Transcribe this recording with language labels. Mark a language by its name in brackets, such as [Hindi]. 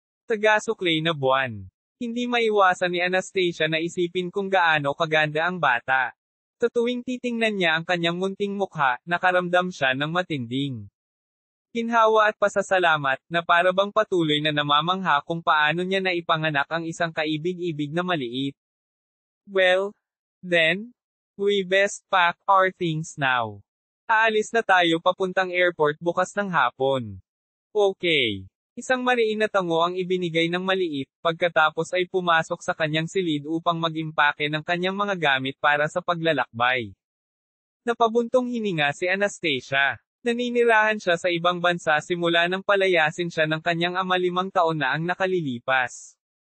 [Filipino] Taga-suklay na buwan. Hindi maiwasan ni Anastasia na isipin kung gaano kaganda ang bata. Sa tuwing titingnan niya ang kanyang munting mukha, nakaramdam siya ng matinding ginhawa at pasasalamat, na para bang patuloy na namamangha kung paano niya naipanganak ang isang kaibig-ibig na maliit. [English] "Well, then, we best pack our things now. [Filipino] Aalis na tayo papuntang airport bukas ng hapon." [English] "Okay." [Filipino] Isang mariin na tango ang ibinigay ng maliit, pagkatapos ay pumasok sa kanyang silid upang mag-impake ng kanyang mga gamit para sa paglalakbay. Napabuntong hininga si Anastasia. Naninirahan siya sa ibang bansa simula nang palayasin siya ng kanyang ama 5 taon na ang nakalilipas.